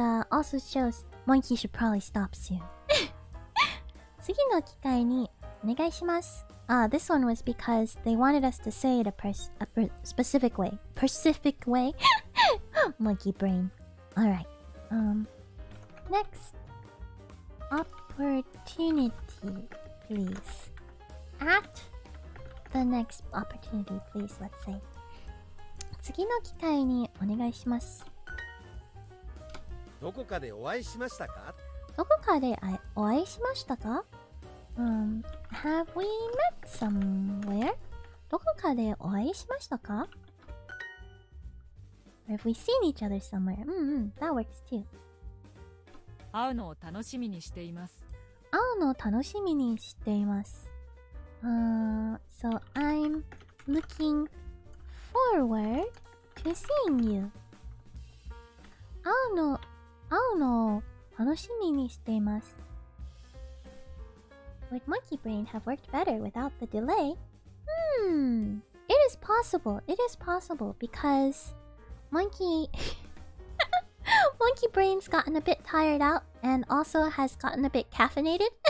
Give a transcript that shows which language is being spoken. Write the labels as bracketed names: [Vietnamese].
[English] Also shows monkey should probably stop soon. [Japanese] 次の機会にお願いします。 [English] This one was because they wanted us to say it a specific way. Specific way? Monkey brain. Alright. Next. Opportunity, please. At the next opportunity, please, let's say. [Japanese] 次の機会にお願いします。どこかでお会いしましたか？どこかでお会いしましたか？ [English] Have we met somewhere? [Japanese] どこかでお会いしましたか？ [English] Or have we seen each other somewhere? That works too. [Japanese] 会うのを楽しみにしています。会うのを楽しみにしています。 [English] So I'm looking forward to seeing you. [Japanese] 会うのを楽しみにしています。 [English] Would monkey brain have worked better without the delay? It is possible. It is possible because monkey brain's gotten a bit tired out and also has gotten a bit caffeinated.